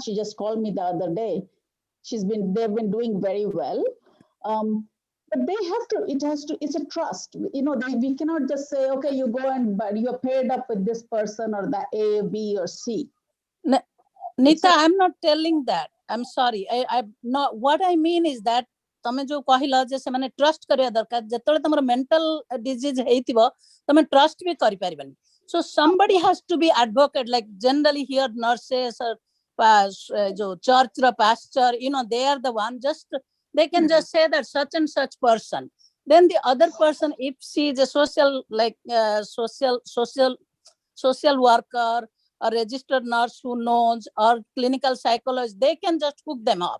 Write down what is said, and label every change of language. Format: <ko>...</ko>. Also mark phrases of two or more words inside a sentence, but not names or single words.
<en>She just called me the other day. They've been doing very well. But they have to, it's a trust. We cannot just say, okay, you go and but you're paired up with this person or the A, B, or C. Nita, I'm not telling that. I'm sorry. I'm not. What I mean is that</en> <or>ତମେ ଯୋ କହିଲ ଯେ ସେ ମାନେ ଟ୍ରଷ୍ଟ କରିବା ଦରକାର ଯେତେବେଳେ ତମର</or> <en>mental disease</en> <or>ହେଇଥିବ ତମେ ଟ୍ରଷ୍ଟ ବି କରି ପାରିବନି.</or> <en>So somebody has to be advocate, like generally here nurses or जो church or pastor, they are the one, just they can just say that such and such person. Then the other person, if she is a social, like social worker, a registered nurse who knows, or clinical psychologist, they can just hook them up.</en>